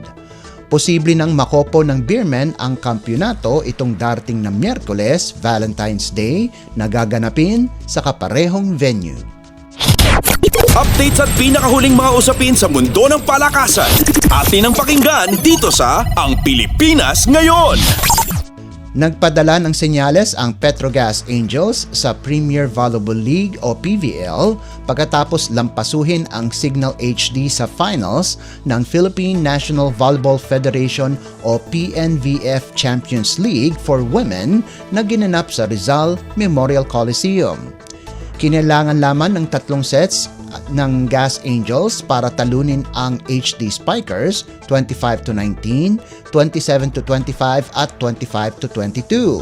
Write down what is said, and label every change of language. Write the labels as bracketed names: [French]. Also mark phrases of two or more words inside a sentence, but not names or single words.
[Filipino] Posible nang makopo ng Beermen ang kampyonato itong darating na Miyerkules, Valentine's Day, na gaganapin sa kaparehong venue. Updates at pinakahuling mga usapin sa mundo ng palakasan. Atin ang pakinggan dito sa Ang Pilipinas Ngayon. Nagpadala ng senyales ang Petrogas Angels sa Premier Volleyball League o PVL pagkatapos lampasuhin ang Signal HD sa finals ng Philippine National Volleyball Federation o PNVF Champions League for Women na ginanap sa Rizal Memorial Coliseum. Kinailangan lamang ng 3 sets ng Gas Angels para talunin ang HD Spikers 25-19, 27-25 at 25-22.